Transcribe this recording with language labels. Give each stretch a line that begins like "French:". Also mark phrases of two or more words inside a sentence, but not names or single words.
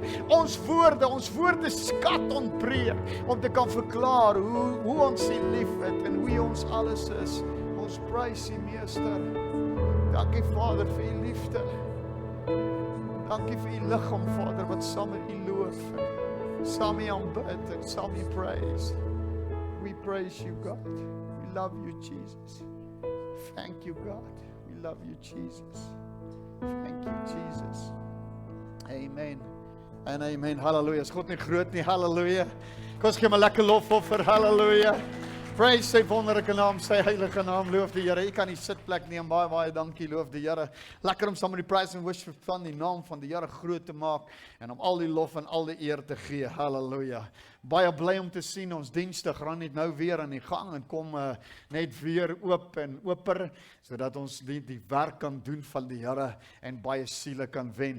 Afrikaans: Ons woorde skat ontbreek om te kan verklaar hoe ons U liefhet en hoe U ons alles is. Ons prys U Meester. Dankie Vader vir U liefde. Dankie vir U liggaam Vader wat saam met U loof, saam met U aanbid en saam met U praise.
English: We praise you God. We love you Jesus. Thank you God. We love you Jesus. Thank you Jesus. Amen.
Afrikaans: En amen. Halleluja. Is God nie groot nie? Halleluja. Kom ons gee maar lekker lofoffer. Halleluja. Praise sy wonderlike naam, sy heilige naam. Loof die Here. U kan die sitplek neem. Baie baie dankie. Loof die Here. Lekker om saam met die
English: praise and worship
Afrikaans: van die naam van die Here groot te maak en om al die lof en al die eer te gee. Halleluja. Baie bly om te sien ons dienste gaan net nou weer aan die gang en kom net weer oop en oper sodat ons die werk kan doen van die Here en baie siele kan wen.